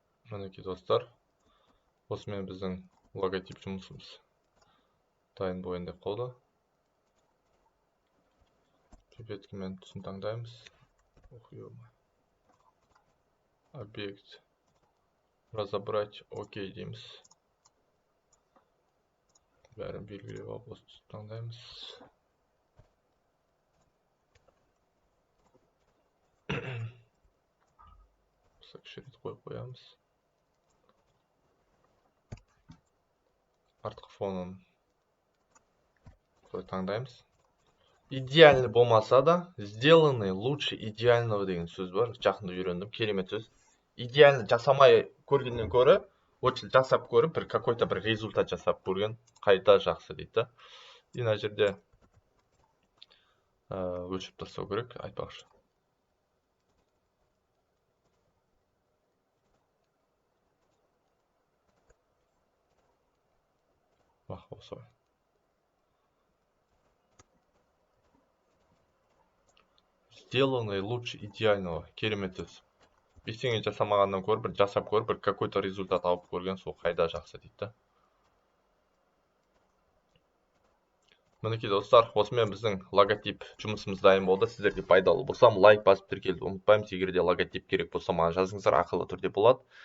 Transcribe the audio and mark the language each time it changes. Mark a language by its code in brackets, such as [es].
[kk] Мінекей достар, осымен біздің логотип жұмысымыз дайын болайын деп қалды. Пипеткімен түсін таңдаймыз. [ru] Объект разобрать, [kk] окей дейміз. Бәрін белгілеп алып осы түсін таңдаймыз. Кішірет қойып қоямыз. Артқы фонын таңдаймыз. Идеальный болмаса да, [ru] сделанный лучше идеального [kk] деген сөз бар. Жақында үйрендім, керемет сөз. Идеальный жасамай көргеннен көрі, очень жасап көріп, бір [ru] какой-то [kk] бір результат жасап көрген қайта жақсы дейді. Мына жерде өлшеп тастау керек, айтпақшы. Осылай. [ru] Сделанный лучше идеального. [kk] Керемет сөз. Ештеңе жасамағаннан көріп, бір жасап көріп, бір [ru] какой-то [kk] результат алып көрген, сол қайда жақсы дейді. Мінекей достар, осымен біздің логотип жұмысымыз дайын болды. Сіздерге пайдалы болсам, лайк басып тіркелуді ұмытпаймыз. Егер де логотип керек болса, маған жазыңыздар, ақылы түрде болады.